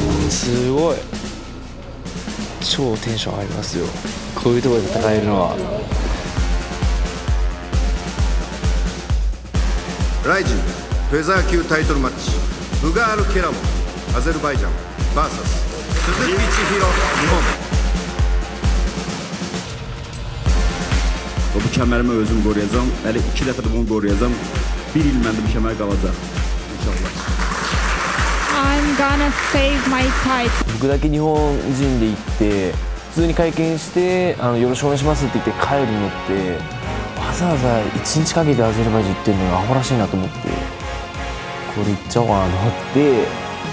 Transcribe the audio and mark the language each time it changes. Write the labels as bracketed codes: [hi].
[ja] すごい超テンション上がりますよ、こういうところで戦えるのは。ライジンフェザー級タイトルマッチ、ブガール・ケラモンアゼルバイジャン VS 鈴木千尋日本。 [az] Bu kəmərimi özüm qoruyacağam. Hələ 2 dəfə də bunu qoruyacağım. 1 il məndə bu kəmər qalacaq. İnşallah. [en] I'm gonna save my title. [ja] 僕だけ日本人で行って普通に会見してよろしくお願いしますって言って帰るのってわざわざ1日かけてアゼルバイジャン行ってるのがアホらしいなと思って、これ行っちゃおうかなと思って。